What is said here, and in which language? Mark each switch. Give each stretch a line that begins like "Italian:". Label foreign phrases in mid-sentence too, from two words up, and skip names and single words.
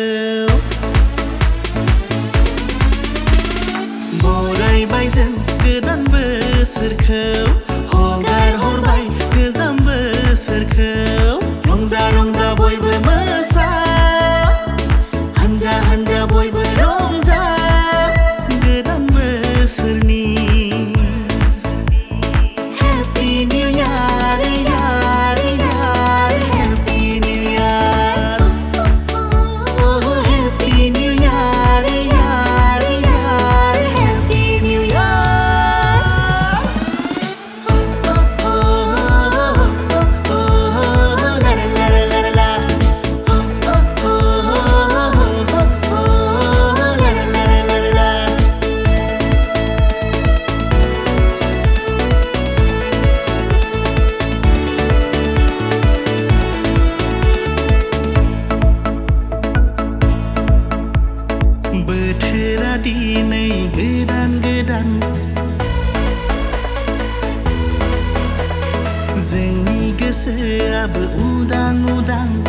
Bodo: Boraibai Jwng गोदान बोसोरखौ हगार हरबाय गोजाम बोसोरखौ रंजा रंजा बयबो मोसा हानजा हानजा बयबो रंजा गोदान बोसोरनि
English: Happy New Year
Hindi: यार यार
English: Happy New Year Oh Happy New Year
Hindi: यार यार
English: Happy New Year Oh la la la la la la Oh la la la la la
Bodo: बोथोरा दिनै गोदान गोदान जोंनि गोसोआबो उदां उदां